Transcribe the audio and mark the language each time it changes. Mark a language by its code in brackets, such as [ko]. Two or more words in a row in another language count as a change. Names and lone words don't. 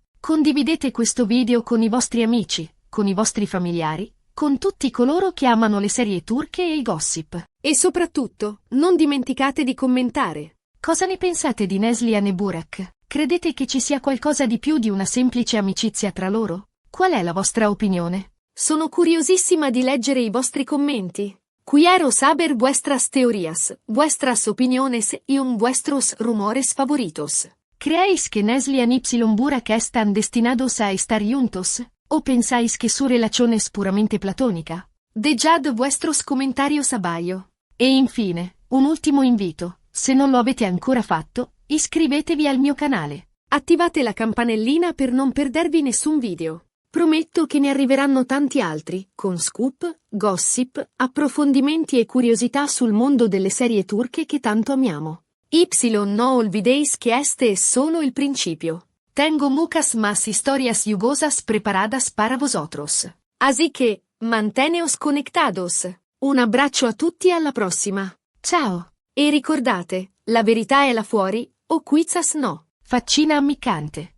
[it] Condividete questo video con i vostri amici, con i vostri familiari, con tutti coloro che amano le serie turche e il gossip. E soprattutto, non dimenticate di commentare. Cosa ne pensate di Neslihan e Burak? Credete che ci sia qualcosa di più di una semplice amicizia tra loro? Qual è la vostra opinione? Sono curiosissima di leggere i vostri commenti. [es] Quiero saber vuestras teorías, vuestras opiniones y vuestros rumores favoritos. ¿Creéis que Neslihan y Burak están destinados a estar juntos? ¿O pensáis que su relación es puramente platónica? Dejad vuestros comentarios abajo. [it] E infine, un ultimo invito, se non lo avete ancora fatto, iscrivetevi al mio canale. Attivate la campanellina per non perdervi nessun video. Prometto che ne arriveranno tanti altri, con scoop, gossip, approfondimenti e curiosità sul mondo delle serie turche che tanto amiamo. [es] No olvidéis que este es solo el principio. Tengo muchas más historias jugosas preparadas para vosotros. Así que, manteneos conectados. [it] Un abbraccio a tutti e alla prossima. Ciao! E ricordate, la verità è là fuori, [es] o quizás no. [it] Faccina ammiccante.